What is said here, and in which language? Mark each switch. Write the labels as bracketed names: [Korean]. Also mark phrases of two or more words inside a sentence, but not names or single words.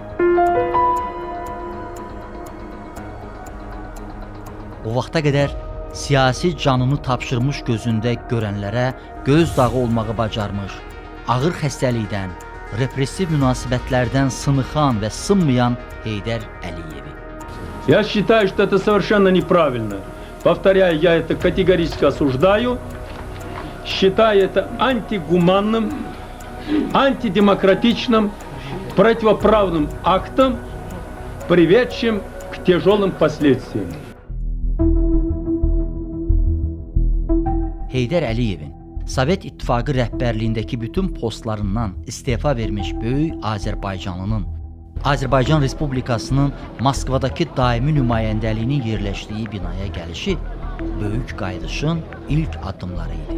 [Azerbaijani] O vaxta qədər siyasi canını tapşırmış gözündə görənlərə göz dağı olmağı bacarmış, ağır xəstəlikdən, repressiv münasibətlərdən sınıxan və sınmayan Heydər Əliyevi. [Russian] Я считаю, что это совершенно неправильно. Повторяю, я это категорически осуждаю. Считаю это антигуманным, антидемократичным, противоправным актом, приведшим к тяжелым последствиям. [Azerbaijani] Heydər Əliyevin Sovet İttifaqı rəhbərliyindəki bütün postlarından istefa vermiş böyük Azərbaycanlının Azərbaycan Respublikasının Moskvadakı daimi nümayəndəliyinin yerləşdiyi binaya gəlişi böyük qayıdışın ilk addımları idi.